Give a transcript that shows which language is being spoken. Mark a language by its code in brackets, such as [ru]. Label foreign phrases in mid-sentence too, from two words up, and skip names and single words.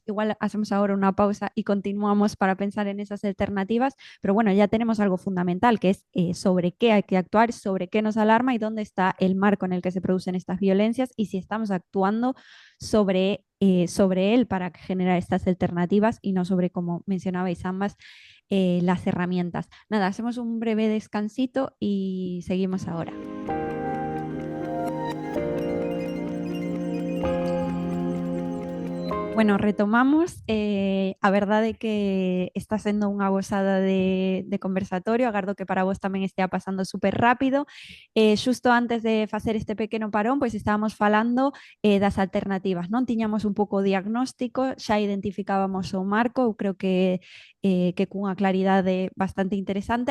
[es] Igual hacemos ahora una pausa y continuamos para pensar en esas alternativas, pero bueno, ya tenemos algo fundamental, que es sobre qué hay que actuar, sobre qué nos alarma y dónde está el marco en el que se producen estas violencias y si estamos actuando sobre él para generar estas alternativas y no sobre, como mencionabais ambas, las herramientas. Nada, hacemos un breve descansito y seguimos ahora. Bueno, retomamos. [gl] A verdade que está sendo unha gozada de conversatorio. Agardo que para vos tamén estea pasando super rápido. Xusto antes de facer este pequeno parón, pois estábamos falando das alternativas, non? Tiñamos un pouco o diagnóstico, xa identificábamos o marco, eu creo que cunha claridade bastante interesante.